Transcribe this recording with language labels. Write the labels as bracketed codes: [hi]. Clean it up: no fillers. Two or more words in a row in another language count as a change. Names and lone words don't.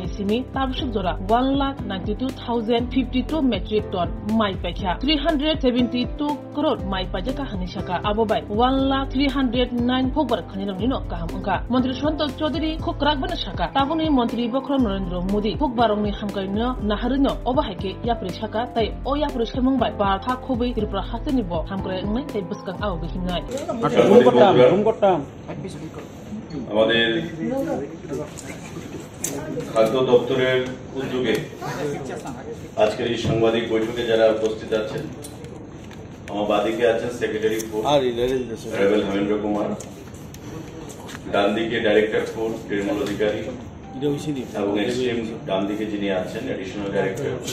[trp] simi tabsuk jora 1,92,052 metric ton mai paikha 372 crore mai pajaka hanisaka abobai 1,309 phokbar khanirong nino kaham ungka mantri Sushanto Chaudhary khokrak bana saka tabuni mantri Bokrom Narendra Modi phokbarongni hamkaino naharino obahaike yapri saka tai o yapri samung bai ba tha khobai Tripura hasani bo hamkrai ngai tai buskang aw behinai [bn] আমাদের খাদ্য দপ্তরের উদ্যোগে আজকের এই সাংবাদিক বৈঠকে যারা উপস্থিত আছেন আমার বাদিকে আছেন [en] secretary force [bn] রেবেল হেমেন্দ্র কুমার, ডান দিকে [en] director force [bn] নির্মল অধিকারী এবং এক্সট্রিম ডান দিকে যিনি আছেন [en] additional director